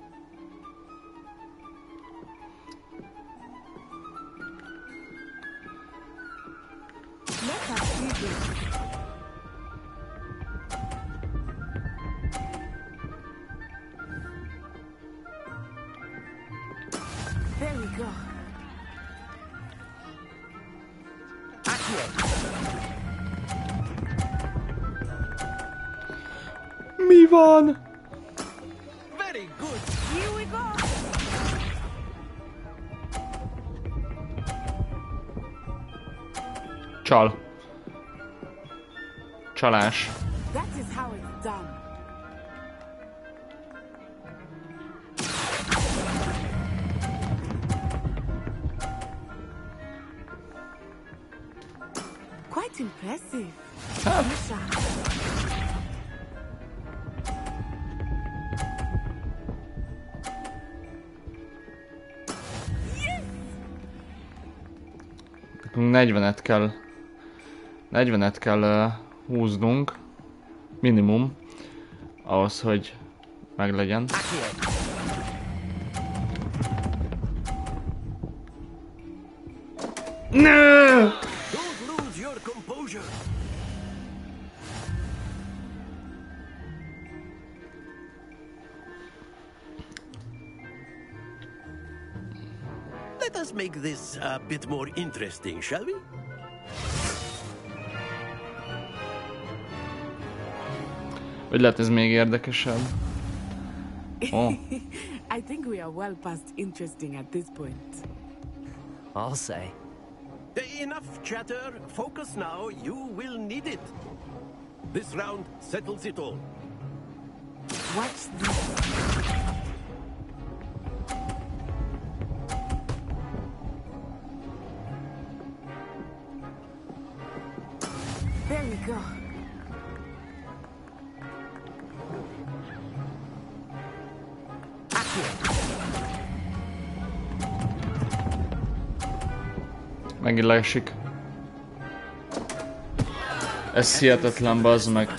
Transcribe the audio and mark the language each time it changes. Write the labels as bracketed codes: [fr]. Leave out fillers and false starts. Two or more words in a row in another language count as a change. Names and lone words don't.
[en] Let us do this. There we go. [hu] Mi van? [en] Very good. Here we go. [hu] Csal. Csalás. [en] That is how it's done. Quite impressive. [hu] Nekünk 40-et kell húznunk, minimum, ahhoz, hogy meglegyen. [en] No! Don't lose your composure. Let us make this a bit more interesting, shall we? [hu] Hogy lehet ez még érdekesebb? [en] Oh. I think we are well past interesting at this point. I'll say. Enough chatter. Focus now. You will need it. This round settles it all. Watch this. There we go. [hu] Megint leesik. Ez hihetetlen, bazd meg.